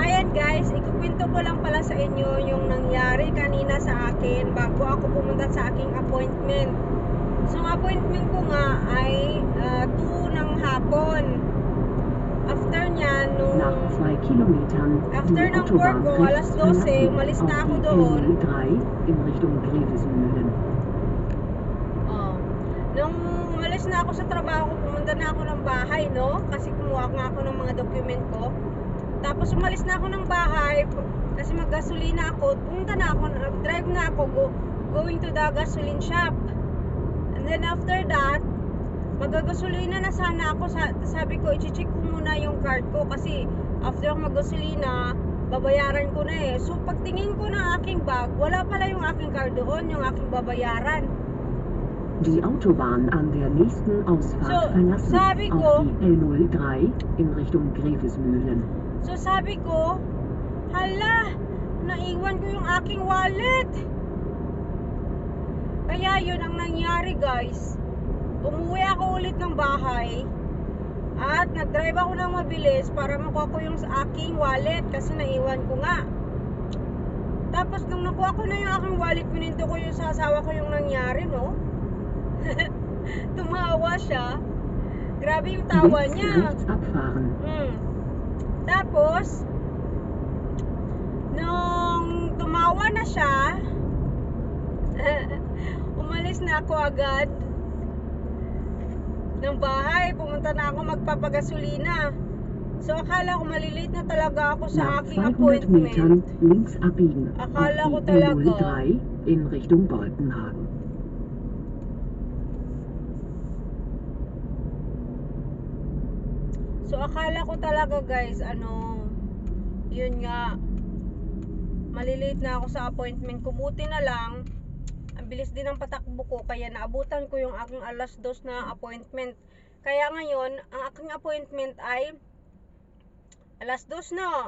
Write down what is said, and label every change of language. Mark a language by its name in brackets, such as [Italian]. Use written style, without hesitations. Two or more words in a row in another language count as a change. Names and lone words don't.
[Filipino] guys, ikukwento ko lang pala sa inyo yung nangyari kanina sa akin bago ako pumunta sa aking appointment. So ang appointment ko nga ay 2 ng hapon. After niya, [German] Nach 2 Kilometern [Filipino] after [German] die [Filipino] ng work ko, [German] Autobahn [Filipino] alas [German] rechts [Filipino] 12, umalis na ako [German] auf die [Filipino] doon. [German] L03 in Richtung Grevesmühlen. [Filipino] Nung umalis na ako sa trabaho, pumunta na ako ng bahay, no? Kasi kumuha nga ako ng mga document ko. Tapos umalis na ako ng bahay kasi maggasolina ako. Pumunta na ako, nag-drive na ako [English] going to the gasoline shop. And then after that, [Filipino] magagasolina na sana ako. Sabi ko, i-check ko muna yung card ko kasi after maggasolina, babayaran ko na eh. So pagtingin ko ng aking bag, wala pala yung aking card doon, yung aking babayaran. [German] Die Autobahn an der nächsten Ausfahrt verlassen [Filipino] sabi ko, [German] auf die L03 in Richtung Grevesmühlen. [Filipino] So sabi ko, hala, naiwan ko yung aking wallet. Kaya yun ang nangyari guys. Umuwi ako ulit ng bahay at nag-drive ako ng mabilis para makuha ko yung aking wallet kasi naiwan ko nga. Tapos nung nakuha ko na yung aking wallet, pininto ko yung sa asawa ko yung nangyari, no? Tumawa siya. Grabe yung tawa [German] Jetzt [Filipino] niya. [German] rechts abfahren. [Filipino] Tapos nung tumawa na siya, umalis na ako agad ng bahay. Pumunta na ako magpapagasolina. So akala ko malilate na talaga ako sa [German] Nach [Filipino] aking [German] 200 [Filipino] appointment. [German] Metern links abbiegen [Filipino] Akala ko [German] auf die [Filipino] talaga. [German] L03 in Richtung Boltenhagen. [Filipino] So akala ko talaga guys, yun nga, malilate na ako sa appointment ko. Buti na lang, ang bilis din ng patakbo ko, kaya naabutan ko yung aking alas 2 na appointment. Kaya ngayon, ang aking appointment ay alas 2 na.